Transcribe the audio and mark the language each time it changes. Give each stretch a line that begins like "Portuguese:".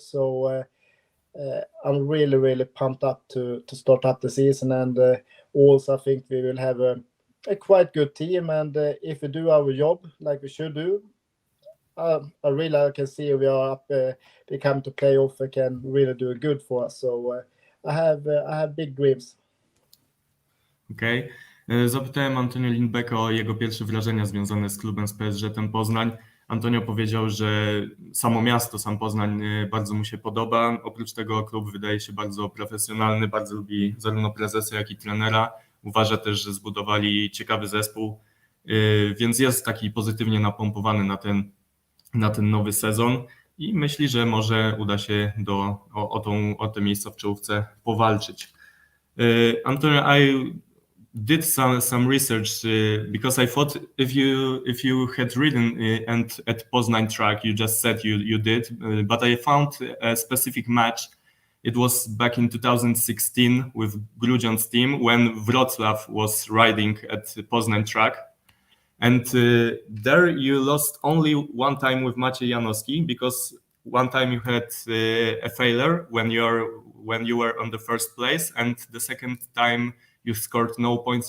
English: So I'm really pumped up to start up the season, and also I think we will have a quite good team, and if we do our job like we should do, I can see we are up, we come to playoff and can really do good for us. So I have big dreams.
Polish: Okej. Zapytałem Antonio Lindbäcka o jego pierwsze wrażenia związane z klubem z PSŻ Poznań. Antonio powiedział, że samo miasto, sam Poznań bardzo mu się podoba. Oprócz tego klub wydaje się bardzo profesjonalny, bardzo lubi zarówno prezesa, jak i trenera. Uważa też, że zbudowali ciekawy zespół, więc jest taki pozytywnie napompowany na ten nowy sezon i myśli, że może uda się o te miejsca w czołówce powalczyć.
English: Antonio, I did some research because I thought if you had ridden and at Poznań track, you just said you did, but I found a specific match. It was back in 2016 with Grudziądz team when Wrocław was riding at Poznań track, and there you lost only one time with Maciej Janowski because one time you had a failure when you were on the first place, and the second time you scored no points.